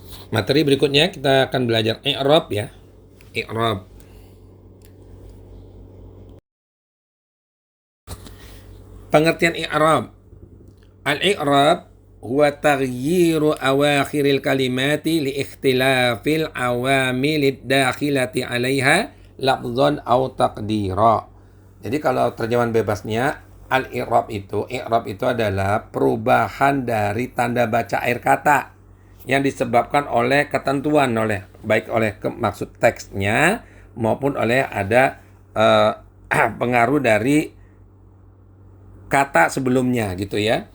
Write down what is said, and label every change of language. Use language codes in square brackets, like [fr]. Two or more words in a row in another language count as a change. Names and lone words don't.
[id] Materi berikutnya kita akan belajar i'rab ya. I'rab. Pengertian i'rab. [ar] الإعراب هو تغيير أواخر الكلم لاختلاف العوامل الداخلة عليها لفظا أو تقديرا. [id] Jadi kalau terjemahan bebasnya i'rab itu adalah perubahan dari tanda baca akhir kata yang disebabkan oleh ketentuan baik oleh maksud teksnya maupun oleh ada pengaruh dari kata sebelumnya gitu ya.